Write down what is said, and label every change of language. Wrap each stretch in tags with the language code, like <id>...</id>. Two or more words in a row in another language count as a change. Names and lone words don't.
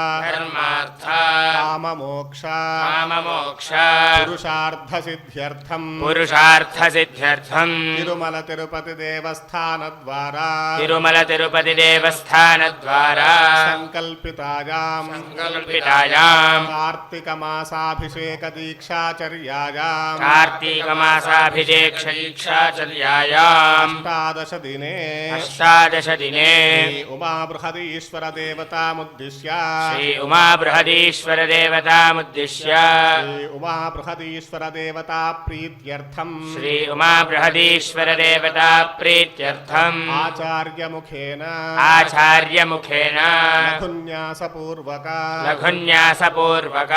<sa>కామమోక్ష పురుషార్థ సిద్ధ్యర్థం తిరుమల తిరుపతి దేవస్థానద్వారా సంకల్పితాయాం కార్తీక మాసాభిషేక దీక్షాచర్యాయాం అష్టాదశ దినే శ్రీ ఉమాబృహదీశ్వర बृहदीश्वर देवतामुद्दिश्य श्री उमा बृहदीश्वर देवतामुद्दिश्य श्री उमा बृहदीश्वर देवता प्रीत्यर्थम् श्री उमा बृहदीश्वर देवता प्रीत्यर्थम् आचार्यमुखेन लघुन्यासपूर्वक</sa>